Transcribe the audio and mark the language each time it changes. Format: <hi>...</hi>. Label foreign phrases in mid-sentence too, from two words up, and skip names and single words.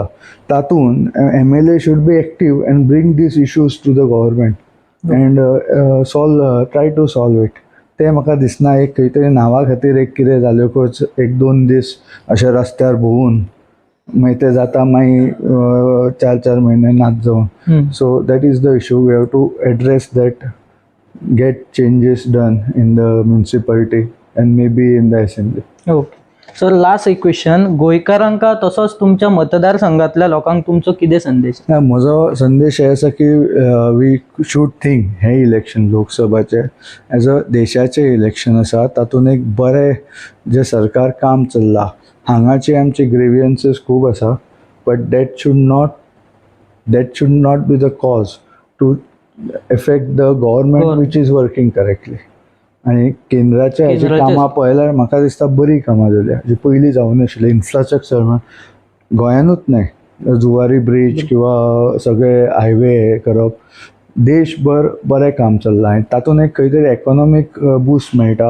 <en>तातूंत MLA should be active and bring these issues to the government and try to solve it.</en> <kok>तें म्हाका दिसना एक खंय तरी नांवा खातीर एक कितें जाल्योकूच 1-2 दीस अशे रस्त्यार भोंवून मागीर तें जाता मागीर 4-4 म्हयने नाच जावन.</kok> <en>so that is the issue. we have to address that, get changes done in the municipality and maybe in the assembly. okay sir,</en> <kok>लास्ट एक क्वेश्चन, गोंयकारांका तसोच तुमच्या मतदारसंघातल्या लोकांक तुमचो कितें संदेश? म्हजो संदेश हे आसा की</kok> <en>we should think</en> <kok>हे इलेक्शन लोकसभाचे</kok> <en>as a</en> <kok>देशाचें इलेक्शन आसा. तातूंत एक बरें जे सरकार काम चल्लां हांगाचे आमचे ग्रेवियन्सीस खूब आसा,</kok> <en>but that should not be the cause to affect the government which is working correctly.</en> <kok>आणि केंद्राच्या हाची कामां पळयल्यार म्हाका दिसता बरी कामां जाल्या जी पयलीं जावं नाशिल्ली. इन्फ्रास्ट्रक्चर गोंयानूच न्हय, जुवारी ब्रीज किंवा सगळे हायवे हे करप, देशभर बरें काम चल्लां आनी तातूंत एक खंय तरी एकोनॉमीक बूस्ट मेळटा.</kok>